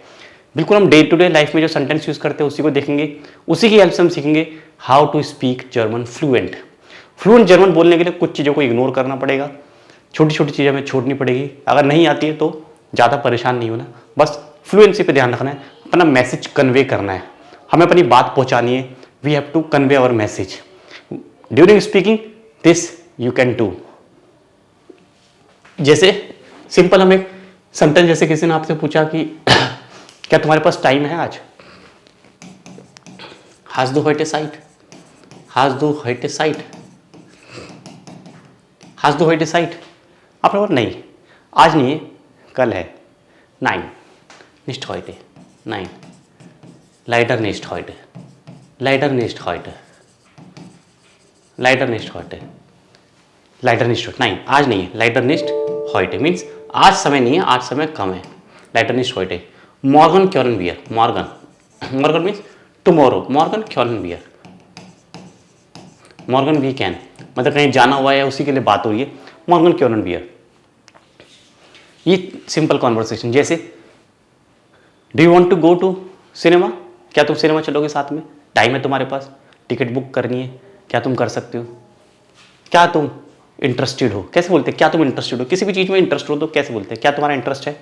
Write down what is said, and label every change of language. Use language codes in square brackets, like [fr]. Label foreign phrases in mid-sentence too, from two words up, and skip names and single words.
[hi] बिल्कुल हम [en] day to day life [hi] में जो [en] sentence use [hi] करते हैं उसी को देखेंगे, उसी की हेल्प से हम सीखेंगे [en] how to speak German fluent. fluent German [hi] बोलने के लिए कुछ चीज़ों को इग्नोर करना पड़ेगा, छोटी छोटी चीज़ें हमें छोड़नी पड़ेगी। अगर नहीं आती है तो ज़्यादा परेशान नहीं होना, बस फ्लुएंसी पे ध्यान रखना है, अपना [en] message convey [hi] करना है, हमें अपनी बात पहुँचानी है। [en] we have to convey our message during speaking. this you can do. [hi] जैसे सिंपल हम एक सेंटेंस, जैसे किसी ने आपसे पूछा कि क्या तुम्हारे पास टाइम है आज? [de] Hast du heute Zeit? Hast du heute Zeit? Hast du heute Zeit? [hi] आपने बोला नहीं, आज नहीं है, कल है। [de] Nein, nicht heute. Nein. Leider nicht heute. Leider nicht heute. Leider nicht heute. Leider nicht heute. [hi] नहीं, आज नहीं है। [de] Leider nicht heute [hi] means आज समय नहीं है, आज समय कम है। [de] Leider nicht heute. Morgen können wir. Morgen. Morgen [en] means tomorrow. [de] Morgen können wir. Morgen [en] we can. [hi] मतलब कहीं जाना हुआ है, उसी के लिए बात हो रही है। [de] Morgen können wir. [en] ये simple conversation. जैसे do you want to go to cinema? [hi] क्या तुम सिनेमा चलोगे साथ में? टाइम है तुम्हारे पास, [en] ticket book [hi] करनी है, क्या तुम कर सकते हो? क्या तुम इंटरेस्टेड हो? कैसे बोलते हैं क्या तुम इंटरेस्टेड हो? किसी भी चीज़ में इंटरेस्ट हो तो कैसे बोलते हैं क्या तुम्हारा इंटरेस्ट है?